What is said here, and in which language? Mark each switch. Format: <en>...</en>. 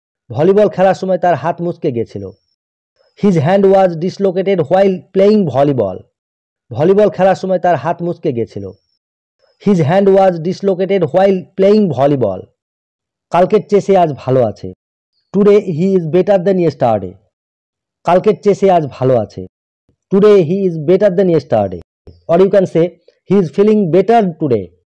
<bn>Volleyball খেলার সময় তার হাত মুচকে গিয়েছিল।</bn> <en>His hand was dislocated while playing volleyball.</en> <bn>Volleyball খেলার সময় তার হাত মুচকে গিয়েছিল।</bn> <en>His hand was dislocated while playing volleyball.</en> <bn>কালকের চেয়ে সে আজ ভালো আছে।</bn> <en>Today he is better than yesterday.</en> <bn>কালকের চেয়ে সে আজ ভালো আছে।</bn> <en>Today he is better than yesterday. Or you can say he is feeling better today.</en>